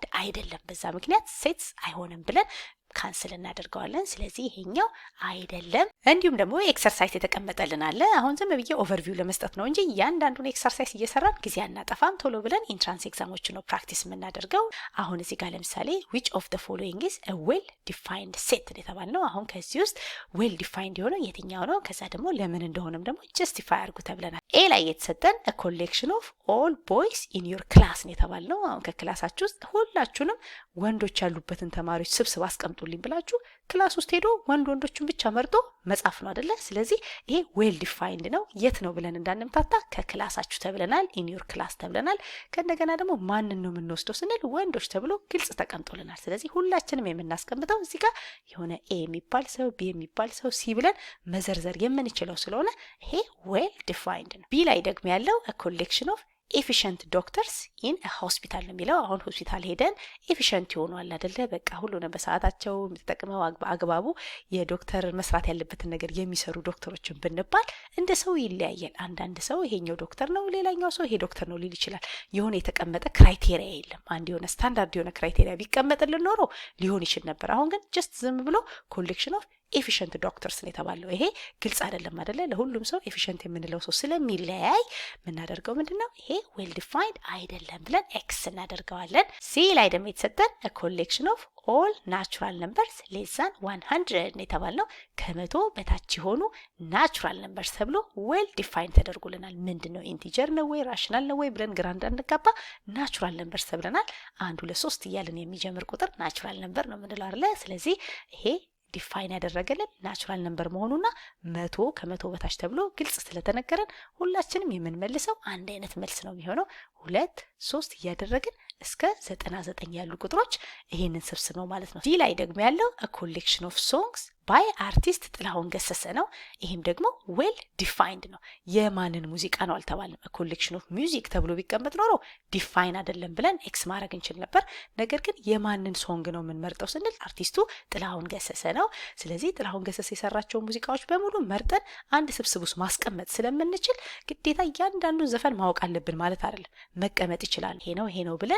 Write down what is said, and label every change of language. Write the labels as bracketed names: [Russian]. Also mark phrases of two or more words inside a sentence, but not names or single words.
[Amharic] አይደለም። በዛ ምክንያት ሴትስ አይሆንም ብለን ካንስል እናደርገዋለን። ስለዚህ ይሄኛው አይደለም። እንዲሁም ደግሞ ኤክሰርሳይዝ የተቀመጠልን አለ። አሁን ዝም ብዬ ኦቨርቪው ለመስጠት ነው እንጂ እያንዳንዱን ኤክሰርሳይዝ እየሰራን ጊዜ አናጠፋም። ቶሎ ብለን [English] entrance exams [Amharic] ነው ፕራክቲስ የምናደርገው። አሁን እዚህ ጋር ለምሳሌ [English] which of the following is a well defined set [Amharic] የተባልነው። አሁን ከዚህ ውስጥ [English] well defined [Amharic] የሆነው የትኛው ነው? ከዛ ደግሞ ለምን እንደሆነም ደግሞ ጀስቲፋይ አድርጉ ተብለናል። ኤ ላይ የተሰጠን [English] a collection of all boys in your class [Amharic] ነው የተባልነው። አሁን ከክላሳችሁ ውስጥ ሁላችሁንም ወንዶች ያሉበትን ተማሪዎች ስብስብ አስቀምጡልኝ ብላችሁ ክላስ ውስጥ ሄዶ ወንዶቹን ብቻ መርጦ መጻፍ ነው አይደለ? ስለዚህ ይሄ [English] well defined [Amharic] ነው። የት ነው ብለን እንዳንምታታ ከክላሳችሁ ተብለናል፣ [English] in your class [Amharic] ተብለናል። ከእንደገና ደግሞ ማንን ነው የምንወስደው ስንል ወንዶች ተብሎ ግልጽ ተቀምጦልናል። ስለዚህ ሁላችንም የምናስቀምጠው እዚህ ጋር የሆነ ኤ የሚባል ሰው፣ ቢ የሚባል ሰው፣ ሲ ብለን መዘርዘር የምንችለው ስለሆነ ይሄ [English] well defined [Amharic] ነው። ቢ ላይ ደግሞ ያለው [English] a collection of efficient doctors in hospital [Amharic] ነው የሚለው። አሁን ሆስፒታል ሄደን ኤፊሽንት ይሆናል አይደለ? በቃ ሁሉንም በሰዓታቸው ተጠቅመው አግባቡ የዶክተር መስራት ያለበትን ነገር የሚሰሩ ዶክተሮችን ብንባል እንደ ሰው ይለያያል። አንዳንድ ሰው ይሄኛው ዶክተር ነው፣ ሌላኛው ሰው ይሄ ዶክተር ነው ሊል ይችላል። የሆነ የተቀመጠ ክራይቴሪያ የለም። አንድ የሆነ ስታንዳርድ የሆነ ክራይቴሪያ ቢቀመጥልን ኖሮ ሊሆን ይችል ነበር። አሁን ግን ጀስት ዝም ብሎ [English] collection of efficient doctors [Amharic] ነው የተባለው። ይሄ ግልጽ አይደለም አይደለ? ለሁሉም ሰው ኤፊሽንት የምንለው ሰው ስለሚለያይ የምናደርገው ምንድነው? ይሄ [English] well defined [Amharic] አይደለም ብለን ኤክስ እናደርገዋለን። ሲ ላይ ደግሞ የተሰጠን [English] a collection of all natural numbers less than 100 [Amharic] ነው የተባልነው። ከመቶ በታች የሆኑ [English] natural numbers [Amharic] ተብሎ [English] well defined [Amharic] ተደርጎልናል። ምንድነው? ኢንቲጀር ነው ወይ ራሽናል ነው ወይ ብለን ግራ እንዳንጋባ [English] natural numbers [Amharic] ተብለናል። 1 2 3 እያልን የሚጀምር ቁጥር [English] natural number [Amharic] ነው የምንለው አይደለ? ስለዚህ ይሄ ዲፋይን ያደረገልን [English] natural number [Amharic] መሆኑና መቶ ከመቶ በታች ተብሎ ግልጽ ስለተነገረን ሁላችንም የምንመልሰው አንድ አይነት መልስ ነው የሚሆነው። 2 3 እያደረግን እስከ 99 ያሉ ቁጥሮች ይሄንን ስብስብ ነው ማለት ነው። ዲ ላይ ደግሞ ያለው [English] a collection of songs by artist [Amharic] ጥላሁን ገሰሰ ነው። ይሄም ደግሞ [English] well defined [Amharic] ነው። የማንን ሙዚቃ ነው አልተባለም። [English] a collection of music [Amharic] ተብሎ ቢቀመጥ ኖሮ ዲፋይን አይደለም ብለን ኤክስ ማድረግ እንችል ነበር። ነገር ግን የማንን ሶንግ ነው የምንመርጠው ስንል አርቲስቱ ጥላሁን ገሰሰ ነው። ስለዚህ ጥላሁን ገሰሰ የሰራቸው ሙዚቃዎች በሙሉ መርጠን አንድ ስብስብ ውስጥ ማስቀመጥ ስለምንችል ግዴታ እያንዳንዱን ዘፈን ማወቅ አለብን ማለት አይደለም። መቀመጥ ይችላል። ይሄ ነው ብለን